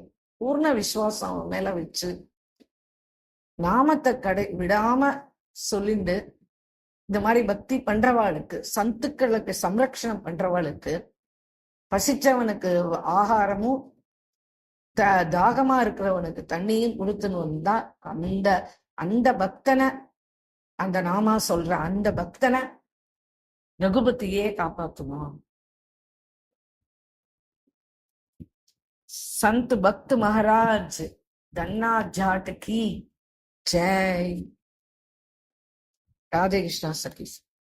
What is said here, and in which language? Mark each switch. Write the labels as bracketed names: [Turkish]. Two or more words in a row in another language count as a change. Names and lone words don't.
[Tamil] பூர்ண விசுவாசம் அவன் மேல வச்சு நாமத்தை விடாம சொல்லிண்டு, இந்த மாதிரி பக்தி பண்றவாளுக்கு, சந்துக்களுக்கு சம்ரக்ஷணம் பண்றவாளுக்கு, பசிச்சவனுக்கு ஆகாரமும் தாகமா இருக்கிறவனுக்கு தண்ணியும் கொடுத்துன்னு தான் அந்த அந்த பக்தனை, அந்த நாமா சொல்ற அந்த பக்தனை ரகுபதியே காப்பாத்துவான். [Hindi] संत भक्त महाराज धन्ना जाट की जय. राधे कृष्णा सखी.